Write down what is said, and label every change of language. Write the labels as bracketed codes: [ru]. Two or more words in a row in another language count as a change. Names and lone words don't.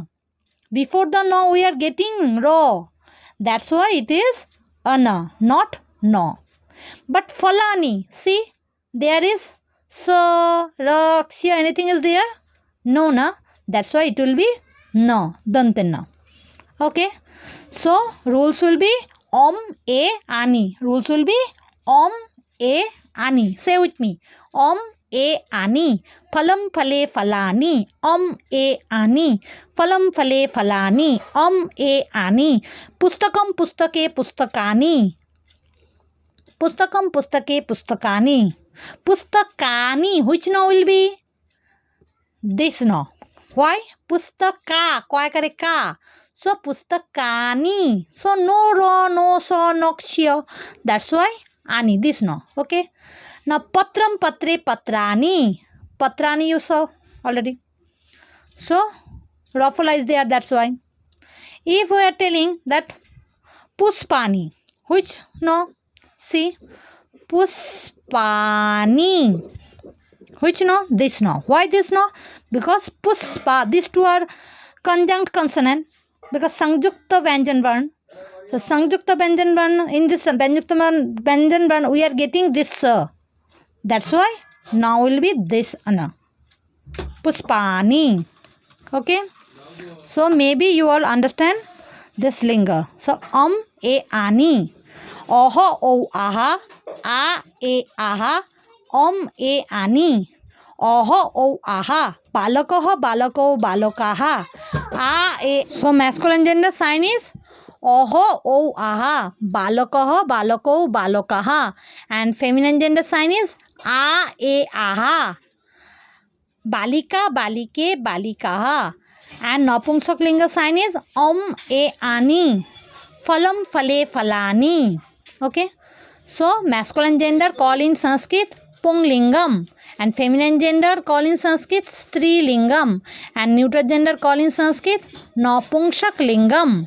[en] Before the na we are getting ra. That's why it is ana, not no. But phalani, see, there is sa, ra, kshya, anything is there? No na. That's why it will be no, dantena. Okay, so rules will be [sa] om, a, ani. [en] Rules will be [sa] om, a, ani. [en] Say with me. [sa] Om, a, ani. Phalam, phale, phalani. Om, a, ani. Phalam, phale, phalani. Om, a, ani. Pustakam, pustake, pustakani. Pustakam, pustake, pustakani. Pustakani. [en] Which no will be? This no. Why? [sa] Pustaka. Koi kare ka. So pustakani. [en] So no ra, no sa, no kshya. That's why ani. This no. Okay. Now [sa] patram, patre, patrani. [en] Patrani you saw already. So rafala is there. That's why. If we are telling that puspani, which no? See, puspani. Which no? This no. Why this no? Because puspa, these two are conjunct consonant. because [sa] Sangyukta Vyanjan Varn. [en] So [sa] Sangyukta Vyanjan Varn, [en] in this [sa] Vyanjan Varn [en] we are getting this that's why now will be this ana. Puspani. Okay. So maybe you all understand this linga. [sa] So e ani. Oho o aha. A e aha. E ani. Oho o aha. Balakoho balako balokaha. A e. [en] So masculine gender sign is oho o aha. [sa] Balakoho balako balokaha. [en] And feminine gender sign is a e aha. [sa] Balika balike balikaha. [en] And [sa] Napumsak linga [en] sign is e ani. [sa] Phalam phale phalani. [en] Okay. So masculine gender call in Sanskrit Punglingam, and feminine gender call in Sanskrit Strilingam, and neutral gender call in Sanskrit [sa] Napumsak lingam.